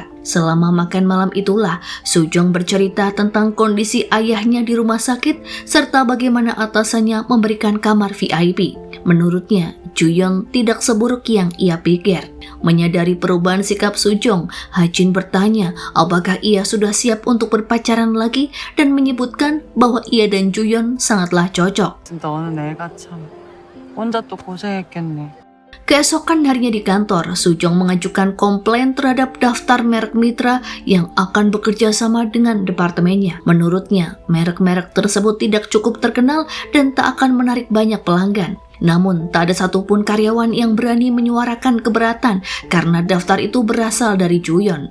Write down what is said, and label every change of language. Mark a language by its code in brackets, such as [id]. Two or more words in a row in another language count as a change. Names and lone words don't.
[id] Selama makan malam itulah Sujong bercerita tentang kondisi ayahnya di rumah sakit serta bagaimana atasannya memberikan kamar VIP. Menurutnya, Juyeon tidak seburuk yang ia pikir. Menyadari perubahan sikap Sujong, Hajin bertanya apakah ia sudah siap untuk berpacaran lagi dan menyebutkan bahwa ia dan Juyeon sangatlah cocok. [ko] 진짜 어느 애가 참 혼자 또 고생했겠네. [id] Keesokan harinya di kantor, Sujong mengajukan komplain terhadap daftar merek mitra yang akan bekerja sama dengan departemennya. Menurutnya, merek-merek tersebut tidak cukup terkenal dan tak akan menarik banyak pelanggan. Namun tak ada satupun karyawan yang berani menyuarakan keberatan karena daftar itu berasal dari Juyeon.